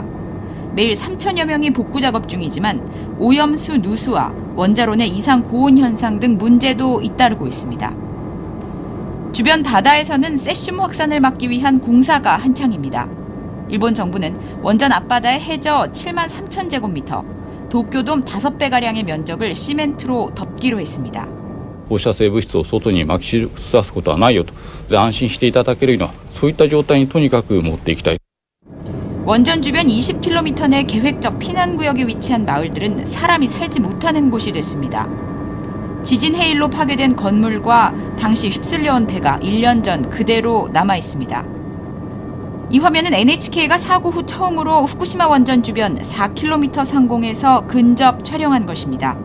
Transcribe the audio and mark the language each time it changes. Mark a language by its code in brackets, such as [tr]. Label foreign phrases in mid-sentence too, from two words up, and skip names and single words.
[ko] 매일 3천여 명이 복구 작업 중이지만 오염수 누수와 원자로 내 이상 고온 현상 등 문제도 잇따르고 있습니다. 주변 바다에서는 세슘 확산을 막기 위한 공사가 한창입니다. 일본 정부는 원전 앞바다의 해저 7만 3천 제곱미터, 도쿄돔 5배가량의 면적을 시멘트로 덮기로 했습니다. [ja] 放射性物質を外にまき散らすことはないよと安心していただけるようなそういった状態にとにかく持っていきたい。 [ko] 원전 주변 20km 내 계획적 피난구역에 위치한 마을들은 사람이 살지 못하는 곳이 됐습니다. 지진 해일로 파괴된 건물과 당시 휩쓸려온 배가 1년 전 그대로 남아 있습니다. 이 화면은 NHK가 사고 후 처음으로 후쿠시마 원전 주변 4km 상공에서 근접 촬영한 것입니다.